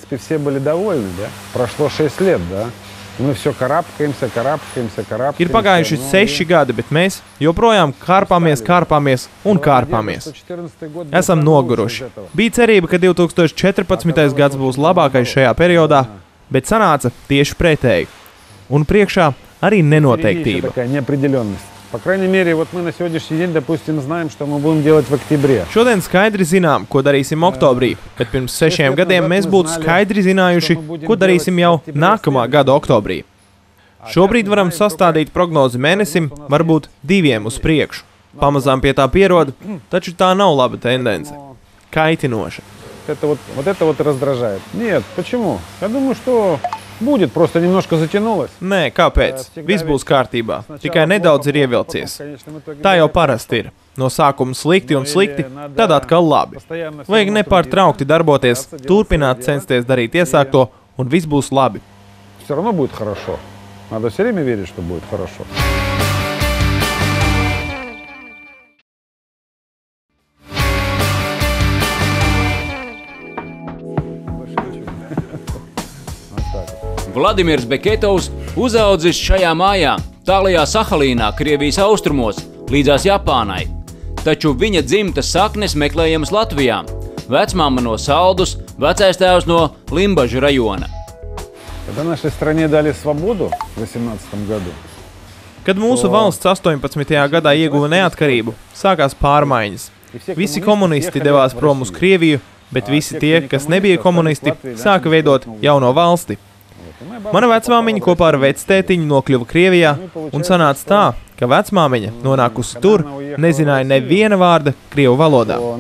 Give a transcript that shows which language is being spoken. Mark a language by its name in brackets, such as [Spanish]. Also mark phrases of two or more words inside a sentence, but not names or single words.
[Latvian] Ir pagājuši 6 gadi, bet mēs joprojām kāpāmies un kāpāmies. Esam noguruši. Bija cerība, ka 2014. gads būs labākais šajā periodā, bet sanāca tieši pretēji. Un priekšā arī nenoteiktība. [Russian] По крайней мере, вот мы на сегодняшний день, допустим, знаем, что мы будем делать в октябре. [Latvian] Šodien skaidri zinām, ko darīsim oktobrī, bet pirms 6 gadiem mēs būtu skaidri zinājuši, ko darīsim jau nākamā gada oktobrī. Šobrīd varam sastādīt prognozi mēnesim, varbūt 2 uz priekšu. Pamazām pie tā pierod, taču tā nav laba tendence. Kaitinoša. [Russian] Вот это вот раздражает. Нет, почему? Я думаю, что будет, просто немножко затянулось. [Latvian] Nē, kāpēc? Viss būs kārtībā, tikai nedaudz ir ievilcies. Tā jau parasti ir. No sākuma slikti un slikti, tad atkal labi. Vajag nepārtraukti darboties, turpināt censties darīt iesākto, un viss būs labi. [Russian] Все равно будет хорошо. Надо все время верить, что будет хорошо. [Latvian] Vladimirs Beketovs uzaudzis šajā mājā, tālajā Sahalīnā, Krievijas austrumos, līdzās Japānai. Taču viņa dzimtas saknes meklējamas Latvijā. Vecmāma no Saldus, vecais tēvs no Limbažu rajona. [Russian] Когда нашей стране дали свободу в 18 году, [Latvian] Kad mūsu valsts 18. gadā ieguva neatkarību, sākās pārmaiņas. Visi komunisti devās prom uz Krieviju, bet visi tie, kas nebija komunisti, sāka veidot jauno valsti. Mana vecmāmiņa kopā ar vectētiņu nokļuva Krievijā, un sanāca tā, ka vecmāmiņa, nonākusi tur, nezināja neviena vārda krievu valodā.